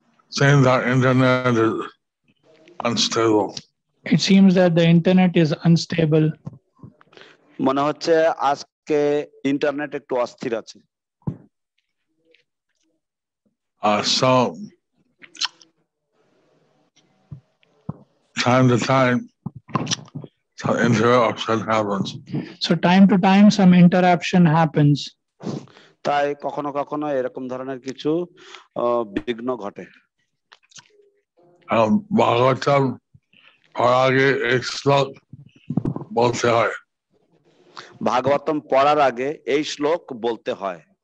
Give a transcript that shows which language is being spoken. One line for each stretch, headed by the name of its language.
English: Saying that internet is unstable. It seems that the internet is unstable.
Bangla: মনে হচ্ছে আজকে internet একটু অস্থির আছে।
English: So time to time some interruption happens. So time to time some interruption happens.
Bangla: তাই কখনো কখনো এরকম ধরনের কিছু বিঘ্ন ঘটে। ভাগবতম পড়ার আগে এক শ্লোক বলতে হয়। ভাগবতম পড়ার আগে এই শ্লোক বলতে হয়।